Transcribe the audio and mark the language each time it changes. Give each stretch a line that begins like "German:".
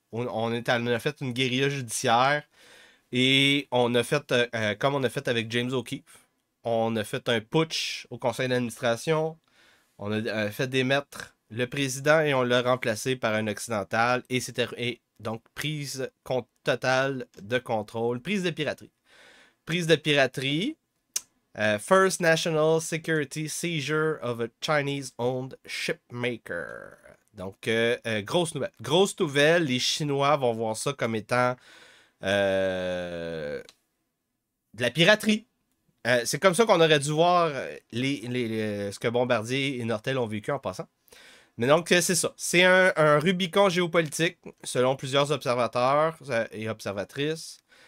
French: On a fait une guérilla judiciaire et on a fait, comme on a fait avec James O'Keefe, on a fait un putsch au conseil d'administration. On a fait démettre le président et on l'a remplacé par un occidental. Et c'était donc prise totale de contrôle. Prise de piraterie. Prise de piraterie.
English: First National Security Seizure of a Chinese-owned shipmaker.
French: Donc, grosse nouvelle. Grosse nouvelle. Les Chinois vont voir ça comme étant de la piraterie. C'est comme ça qu'on aurait dû voir ce que Bombardier et Nortel ont vécu en passant. Mais donc, c'est ça. C'est un Rubicon géopolitique, selon plusieurs observateurs et observatrices.